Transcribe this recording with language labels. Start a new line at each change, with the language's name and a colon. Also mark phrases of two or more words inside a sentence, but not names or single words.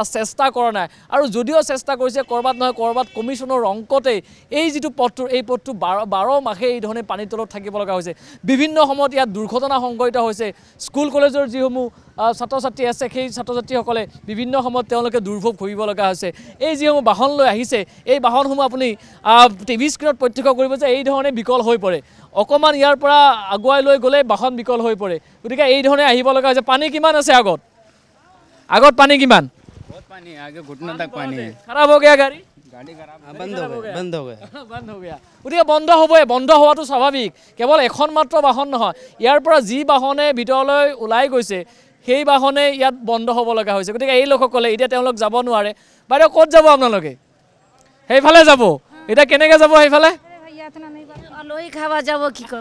Assamese: চেষ্টা কৰা নাই আৰু যদিও চেষ্টা কৰিছে কৰবাত নহয় কৰবাত কমিশনৰ অংকতে এই যিটো পথটোৰ এই পথটো 12 মাহে এই ধৰণে পানীৰ তলত থাকিব লগা হৈছে বিভিন্ন সময়ত ইয়াত দুৰ্ঘটনা সংঘটিত হৈছে স্কুল কলেজৰ যিসমূহ ছাত্ৰ ছাত্ৰী আছে সেই ছাত্ৰ ছাত্ৰীসকলে বিভিন্ন সময়ত তেওঁলোকে দুৰ্ভোগ ভুগিব লগা হৈছে এই যিসমূহ বাহন লৈ আহিছে এই বাহনসমূহ আপুনি টিভি স্ক্ৰীণত প্ৰত্যক্ষ কৰিব যে এই ধৰণে বিকল হৈ পৰে অকণমান ইয়াৰ পৰা আগুৱাই লৈ গ'লে বাহন বিকল হৈ পৰে গতিকে এই ধৰণে আহিব লগা হৈছে পানী কিমান আছে আগত পানী কিমান
Hindi: बहुत पानी है आगे घुटने तक पानी है खराब हो गया गाड़ी गाड़ी खराब बंद हो गया बंद हो गया
Assamese: গতিকে বন্ধ হ'বই বন্ধ হোৱাটো স্বাভাৱিক কেৱল এখন মাত্ৰ বাহন নহয় ইয়াৰ পৰা যি বাহনে ভিতৰলৈ ওলাই গৈছে সেই বাহনে ইয়াত বন্ধ হ'ব লগা হৈছে গতিকে এই লোকসকলে এতিয়া তেওঁলোক যাব নোৱাৰে বাইদেউ ক'ত যাব আপোনালোকে সেইফালে যাব এতিয়া কেনেকৈ যাব সেইফালে আলহী খাব যাব কি কৰিব